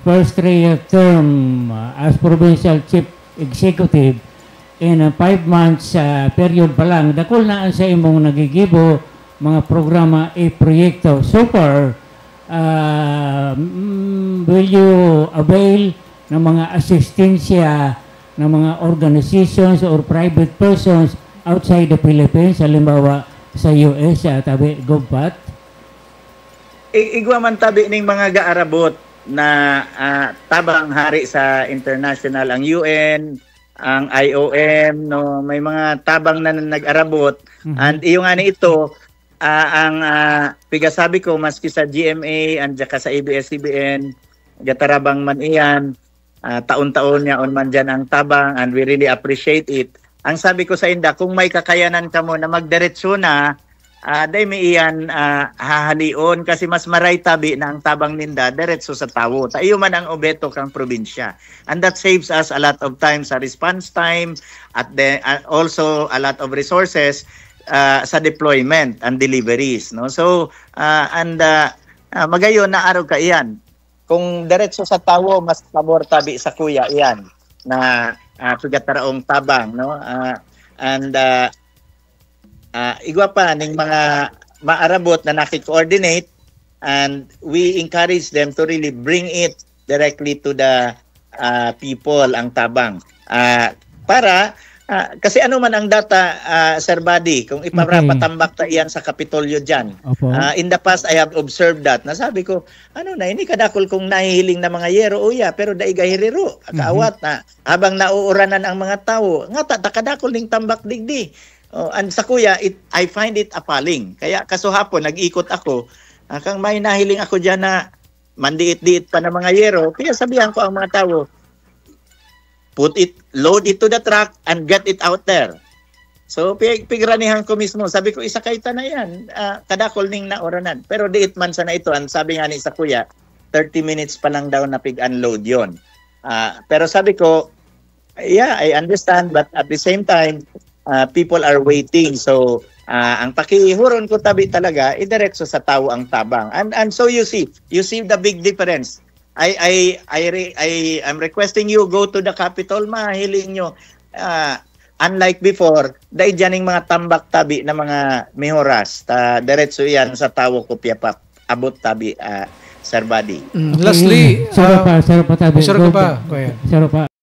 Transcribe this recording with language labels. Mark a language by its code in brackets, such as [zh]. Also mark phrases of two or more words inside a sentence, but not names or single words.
[en] first 3-year term as provincial chief executive in a 5 months period [bik] pa lang, dakol na sa imong nagigibo mga programa e proyekto. [en] So far, will you avail [tl] ng mga asistensya ng mga [en] organizations or private persons outside the Philippines, [bik] halimbawa sa US, tabi GovPat? Igwa man tabi ning mga gaarabot na tabang hari sa international, ang UN, ang IOM, no, may mga tabang na nag-arabot. And iyo nga ni ito, ang pigasabi ko, maski sa GMA and saka sa ABS-CBN, gatarabang man iyan, taon-taon niya on man dyan ang tabang, [en] and we really appreciate it. [bik] Ang sabi ko sa inda, kung may kakayanan ka mo na magdiretso na, day may iyan hahalion, kasi mas maray tabi na ang tabang ninda diretso sa tawo. Tayo man ang obeto kang probinsya. [en] And that saves us a lot of time sa response time, at then also a lot of resources sa deployment and deliveries, no? [bik] So magayon na araw ka iyan. Kung diretso sa tawo, mas pabor tabi sa kuya iyan na sugataraong tabang, no? Igwa pa ning mga maarabot na nakikoordinate, [en] and we encourage them to really bring it directly to the people, [bik] ang tabang. Kasi ano man ang data, Sir Buddy, kung ipapatambak ta iyan sa Kapitolyo dyan. [en] In the past, I have observed that. [bik] Nasabi ko, ini kadakol kung nahihiling na mga yero, pero daigahiriro, kaawat na, habang nauuranan ang mga tao, nga takadakol ning tambak digdi. And sa kuya, [en] I find it appalling. [bik] Kaya kasuhapon, nag-ikot ako, kang may nahiling ako dyan na mandiit-diit pa ng mga yero, kaya sabihan ko ang mga tao, [en] load it to the truck and get it out there. [bik] So, pigranihan ko mismo. Sabi ko, isa kaita na yan. Kadakol ning naoranan. Pero diit man sana ito. Ang sabi nga ni sa kuya, 30 minutes pa lang daw na pig-unload yon. Pero sabi ko, [en] yeah, I understand. But at the same time, people are waiting. So, [bik] ang pakihuron ko tabi talaga, idiretso sa tao ang tabang. [en] And so you see the big difference. I'm requesting you go to the Capitol, [bik] mahiling nyo. [en] Unlike before, [bik] dahil dyaning mga tambak tabi na mga mehoras, diretso yan sa tao ko piyapap, abot tabi, Sir Buddy. [en] Lastly, [bik] Saro pa tabi. Saro pa.